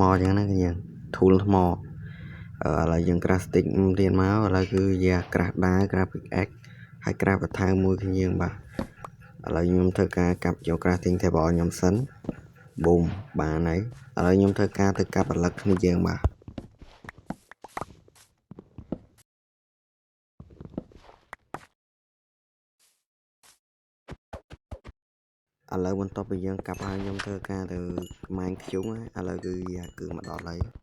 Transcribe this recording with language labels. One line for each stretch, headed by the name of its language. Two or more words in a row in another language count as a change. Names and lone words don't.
Khmer: អញ្ចឹងណាយើង tool ថ្មឥឡូវយើង
English: craft stick
Khmer: ទៀតមកឥឡូវគឺ craft ដាវ
English: craft pickaxe
Khmer: ហើយ craft បន្ថែមមួយគ្នាយើងបាទឥឡូវខ្ញុំធ្វើការកាប់យក
English: crafting table
Khmer: ខ្ញុំសិន boom បានហើយឥឡូវខ្ញុំធ្វើការទៅកាប់ផលិតគ្នាយើងបាទ ឥឡូវបន្ទាប់ពីយើងកាប់ហើយខ្ញុំធ្វើការទៅម៉ាញខ្ជុំឥឡូវគឺមកដល់ហើយ